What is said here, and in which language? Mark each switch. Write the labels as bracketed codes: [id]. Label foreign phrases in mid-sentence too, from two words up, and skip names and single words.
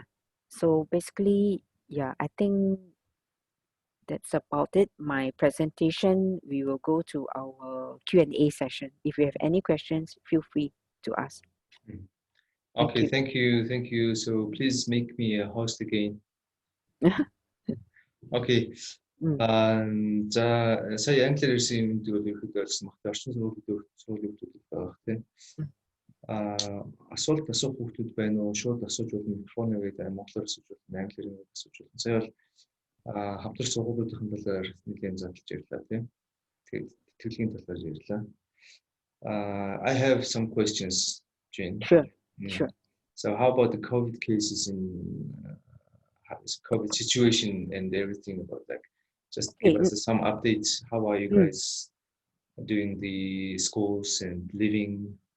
[en] So basically, yeah, I think that's about it. My presentation, we will go to our Q&A session. If you have any questions, feel free to ask. Okay, thank you. So please make me a host again. [mn] Окей. За сая англиар ирсэн юм гэдэг хэлсэн магтаа орчин сургуулийн хүүхдүүд байгаа тийм. Асуулт асуух хүүхдүүд байна уу? Шууд асууж болно. Микрофон өгөөд монголоор асууж болно. Англиар асууж болно. Сая бол хамтрах сургуулиудын талаар нэлээд задлж ярьлаа тийм. Тэгээд тэтгэлгийн талаар ярьлаа. [en] I have some questions, Jane. Sure. Sure. So how about the COVID cases in COVID situation and everything about that? Just give us some updates. How are you guys doing the schools and living?